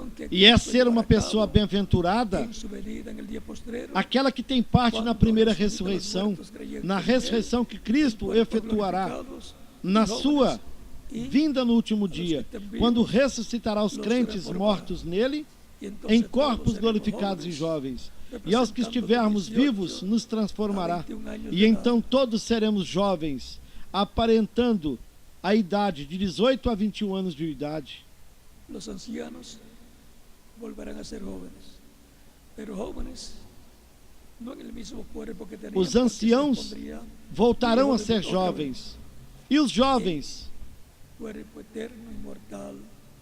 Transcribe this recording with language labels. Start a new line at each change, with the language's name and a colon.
Portuguese: E é ser uma pessoa bem-aventurada aquela que tem parte na primeira ressurreição, na ressurreição que Cristo efetuará na sua vinda no último dia, quando ressuscitará os crentes mortos nele em corpos glorificados e jovens. e aos que estivermos vivos nos transformará. E então todos seremos jovens, aparentando a idade de 18 a 21 anos de idade.
Spanish: Los ancianos volverán a ser jóvenes, pero jóvenes no en el mismo cuerpo que tenían,
Portuguese: Os anciãos voltarão a ser jovens, e os jovens
Spanish: cuerpo eterno, inmortal,